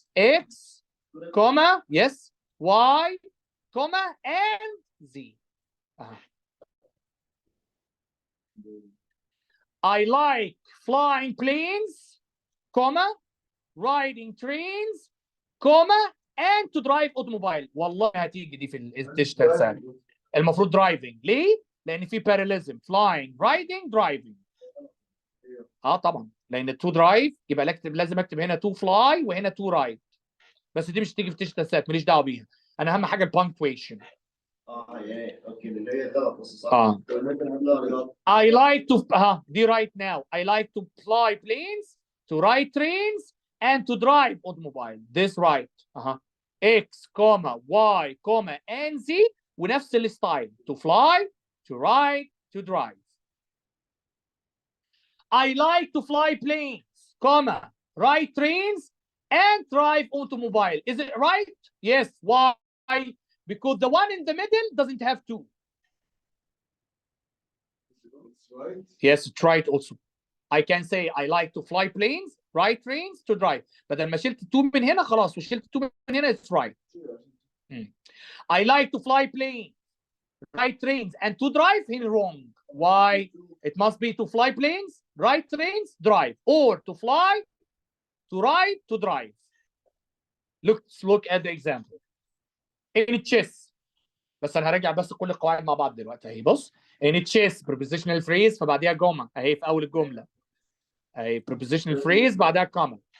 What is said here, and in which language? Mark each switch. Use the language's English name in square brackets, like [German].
[English] X, comma, yes. Y, comma, and Z. I like flying planes, comma, riding trains, comma, and to drive automobile. [Arabic] والله هتيجي دي في الديجيتال ساعة. المفروض driving. ليه؟ لأن في parallelism. [English] Flying, riding, driving. طبعا. [Arabic] لأن to drive يبقى لازم أكتب هنا to fly وهنا to ride. بس دي مش تيجي في الديجيتال ساعة، ماليش دعوة بيها. أنا أهم حاجة البانكتويشن. اوكي اللي هي غلط بس صح. [English] I like to دي right now. I like to fly planes, to ride trains, and to drive automobile. This right. X, comma, Y, comma, and Z [Arabic] ونفس الستايل. [English] To fly, to ride, to drive. I like to fly planes, comma, ride trains, and drive automobile. Is it right? Yes. Why? Because the one in the middle doesn't have to. It's right. Yes, it's right also. I can say I like to fly planes, ride trains, to drive. [Arabic] بدل ما شلت two من هنا خلاص وشلت two من هنا, [English] it's right. I like to fly planes, ride trains, and to drive, here wrong. Why? It must be to fly planes, ride trains, drive, or to fly, to ride, to drive. Let's look at the example. In chess. [Arabic] بس انا هراجع بس كل القواعد مع بعض دلوقتي اهي. بص in chess prepositional phrase فبعديها جمله اهي في اول الجمله اهي prepositional phrase بعدها comma.